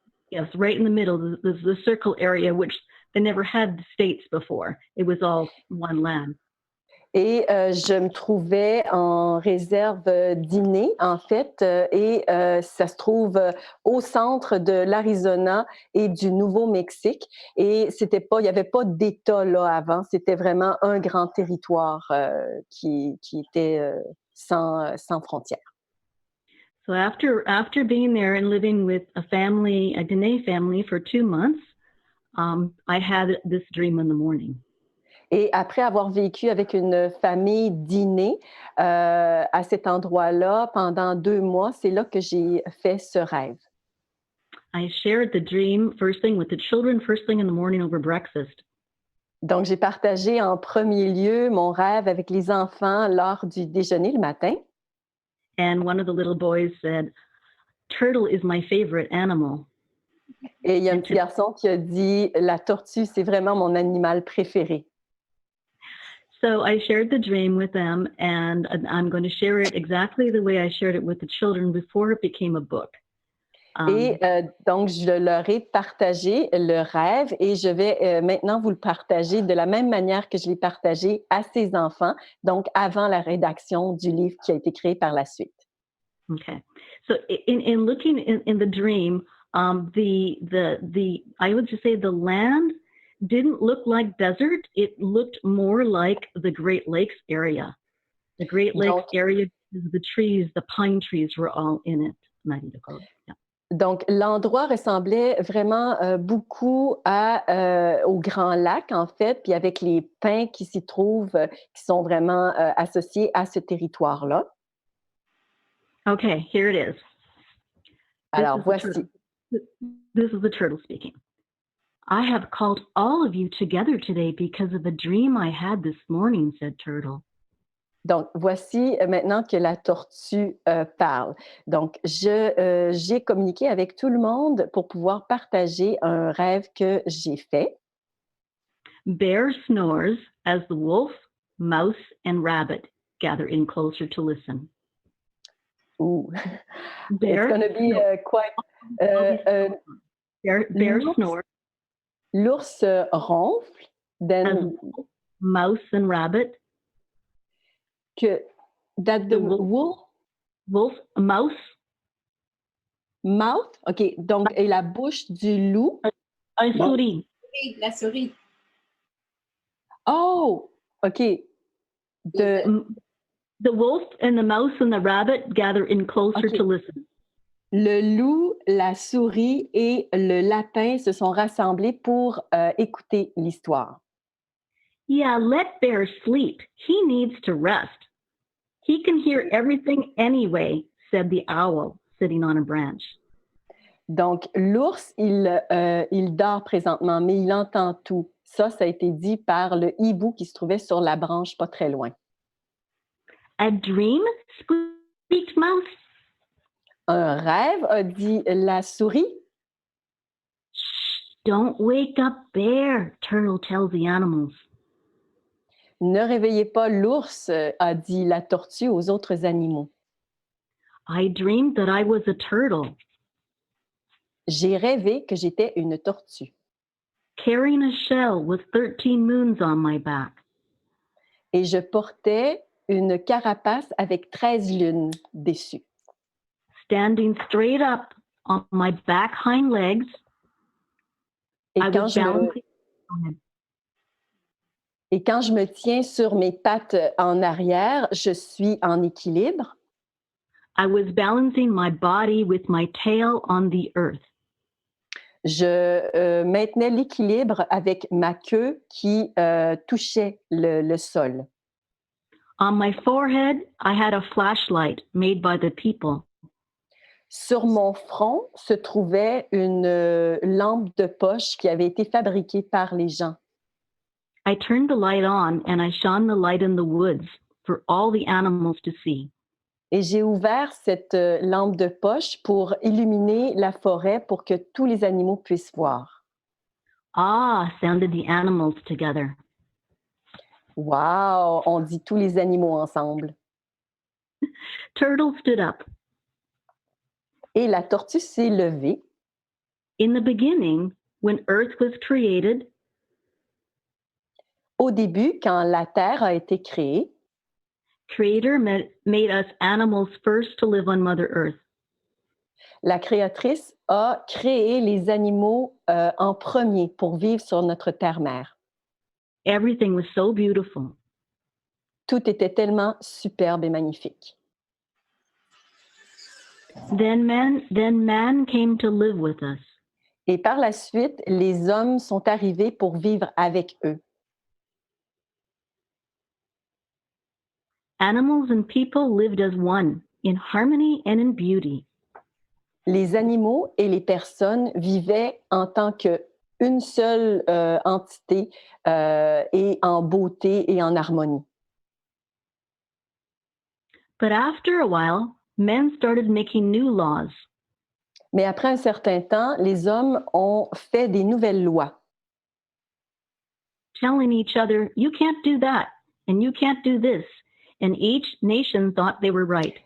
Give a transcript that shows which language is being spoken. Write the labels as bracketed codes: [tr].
[en] Yes, right in the middle, the circle area, which they never had states before. It was all one land. [fr] Et je me trouvais en réserve dîner, en fait, et ça se trouve au centre de l'Arizona et du Nouveau-Mexique. Et il n'y avait pas d'État là avant, c'était vraiment un grand territoire qui était sans frontières. [en] So after being there and living with a Dene family for 2 months, I had this dream in the morning. [fr] Et après avoir vécu avec une famille dîner à cet endroit-là pendant 2 mois, c'est là que j'ai fait ce rêve. [en] I shared the dream first thing with the children, first thing in the morning over breakfast. [fr] Donc, j'ai partagé en premier lieu mon rêve avec les enfants lors du déjeuner le matin. [en] And one of the little boys said, "Turtle is my favorite animal." [fr] Et il y a un petit garçon qui a dit, la tortue, c'est vraiment mon animal préféré. [en] So I shared the dream with them, and I'm going to share it exactly the way I shared it with the children before it became a book. [fr] Et donc, je leur ai partagé le rêve et je vais maintenant vous le partager de la même manière que je l'ai partagé à ces enfants, donc avant la rédaction du livre qui a été créé par la suite. [en] Okay. So in looking in the dream, I would just say the land didn't look like desert. It looked more like the Great Lakes area. The Great Lakes area, the trees, the pine trees were all in it. Yeah. [fr] Donc, l'endroit ressemblait vraiment beaucoup au Grand Lac, en fait, puis avec les pins qui s'y trouvent, qui sont vraiment associés à ce territoire-là. [en] Okay, here it is. [fr] Alors, voici. [en] This is the turtle speaking. I have called all of you together today because of a dream I had this morning, said Turtle. [fr] Donc, voici maintenant que la tortue parle. Donc, j'ai communiqué avec tout le monde pour pouvoir partager un rêve que j'ai fait. [en] Bear snores as the wolf, mouse, and rabbit gather in closer to listen. Ooh. Bear, it's going to be quite... bear snores. [fr] L'ours ronfle, [en] then... Mouse and rabbit. That the wolf, mouse. Mouth, OK. [fr] Donc, et la bouche du loup. Un souris. La souris. [en] Oh, OK. The wolf and the mouse and the rabbit gather in closer to listen. [fr] Le loup, la souris et le lapin se sont rassemblés pour écouter l'histoire. [en] Yeah, let Bear sleep. He needs to rest. He can hear everything anyway, said the owl, sitting on a branch. [fr] Donc, l'ours, il dort présentement, mais il entend tout. Ça a été dit par le hibou qui se trouvait sur la branche pas très loin. [en] A dream? Squeaked Mouse. [fr] Un rêve, a dit la souris. [en] Shh, don't wake up Bear, Turtle tells the animals. [fr] Ne réveillez pas l'ours, a dit la tortue aux autres animaux. [en] I dreamed that I was a turtle. [fr] J'ai rêvé que j'étais une tortue. [en] Carrying a shell with 13 moons on my back. [fr] Et je portais une carapace avec 13 lunes dessus. [en] Standing straight up on my back hind legs. [fr] Et quand je me tiens sur mes pattes en arrière, je suis en équilibre. [en] I was balancing my body with my tail on the earth. [fr] Je maintenais l'équilibre avec ma queue qui touchait le sol. [en] On my forehead, I had a flashlight made by the people. [fr] Sur mon front se trouvait une lampe de poche qui avait été fabriquée par les gens. [en] I turned the light on and I shone the light in the woods for all the animals to see. [fr] Et j'ai ouvert cette lampe de poche pour illuminer la forêt pour que tous les animaux puissent voir. [en] Ah, sounded the animals together. [fr] Wow, on dit tous les animaux ensemble. [en] Turtle stood up. [fr] Et la tortue s'est levée. [en] In the beginning, when Earth was created, [fr] Au début, quand la Terre a été créée, [en] Creator made us animals first to live on Mother Earth. [fr] la créatrice a créé les animaux en premier pour vivre sur notre terre-mère. [en] Everything was so beautiful. [fr] Tout était tellement superbe et magnifique. [en] Then man came to live with us. [fr] Et par la suite, les hommes sont arrivés pour vivre avec eux. [en] Animals and people lived as one, in harmony and in beauty. [fr] Les animaux et les personnes vivaient en tant qu'une seule entité et en beauté et en harmonie. [en] But after a while, men started making new laws. [fr] Mais après un certain temps, les hommes ont fait des nouvelles lois, [en] Telling each other, you can't do that, and you can't do this. And each nation thought they were right.